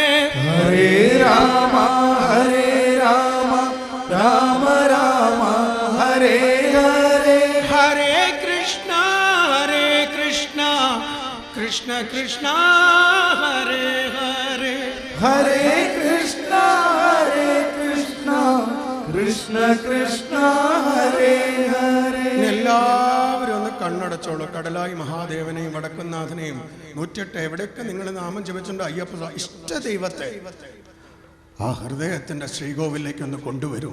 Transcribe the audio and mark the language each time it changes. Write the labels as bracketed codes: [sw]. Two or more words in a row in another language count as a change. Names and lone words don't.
[sa] ഹരേ രാമ രാമ രാമ ഹരേ ഹരേ. ഹരേ കൃഷ്ണ കൃഷ്ണ കൃഷ്ണ ഹരേ ഹരേ, ഹരേ കൃഷ്ണ കൃഷ്ണ കൃഷ്ണ ഹരേ ഹരേ. [ml] എല്ലാവരും ഒന്ന് കണ്ണടച്ചോളൂ. കടലായി മഹാദേവനെയും വടക്കുന്നാഥനെയും 108 എവിടെയൊക്കെ നിങ്ങൾ നാമം ജപിച്ചിട്ടുണ്ട് അയ്യപ്പ ഇഷ്ട ദൈവത്തെ ആ ഹൃദയത്തിൻ്റെ ശ്രീകോവിലേക്ക് ഒന്ന് കൊണ്ടുവരും.